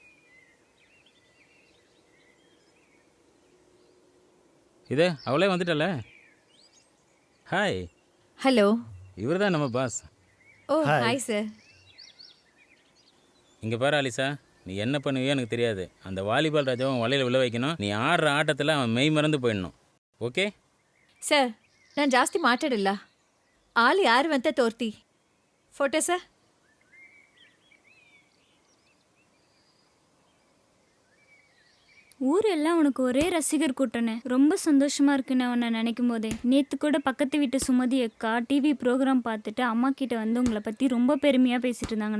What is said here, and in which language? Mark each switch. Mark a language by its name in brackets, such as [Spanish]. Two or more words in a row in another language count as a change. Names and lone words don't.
[Tamil] இது அவளே வந்துட்டல. ஹாய். ஹலோ. இவர் தான் நம்ம பாஸ். [English] oh hi sir. [Tamil] இங்கே பாரு அலிசா, நீ என்ன பண்ணுவியோ எனக்கு தெரியாது. அந்த வாலிபால் ராஜாவை வலையில் விழ வைக்கணும். நீ ஆடுற ஆட்டத்தில் அவன் மெய் மறந்து போயிடணும். [Kannada] ಓಕೆ ಸರ್, ನಾನು ಜಾಸ್ತಿ ಮಾತಾಡಿಲ್ಲ. ಆಳು ಯಾರು ಅಂತ ತೋರ್ತಿ ಫೋಟೋ ಸರ್. [Tamil] ஊரெல்லாம் உனக்கு ஒரே ரசிகர் கூட்டனே. ரொம்ப சந்தோஷமா இருக்குண்ணே உன்னை நினைக்கும் போதே. நேற்று கூட பக்கத்து வீட்டு சுமதி அக்கா [English] TV program [Tamil] பார்த்துட்டு அம்மா கிட்ட வந்து உங்களை பற்றி ரொம்ப பெருமையாக பேசிட்டு இருந்தாங்கண்ணே.